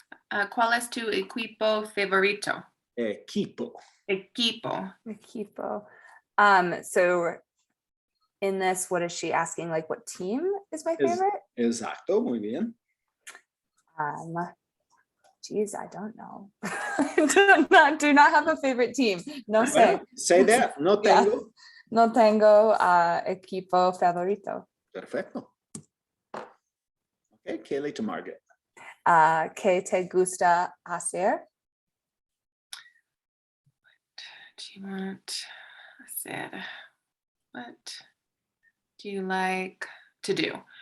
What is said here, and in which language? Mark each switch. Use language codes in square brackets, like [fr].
[es] ¿Cuál es tu equipo favorito? Equipo. Equipo. Equipo. [en] So in this, what is she asking? Like, what team is my favorite? [es] Exacto, muy bien. [en] Geez, I don't know. do not have a favorite team. [es] No sé. [en] Well, say that. [es] No tengo. [en] Yeah. [es] No tengo equipo favorito. Perfecto. [en] Okay, Kaylee to Margaret. [es] ¿Qué te gusta hacer? [en] Do you want hacer? What do you like to do?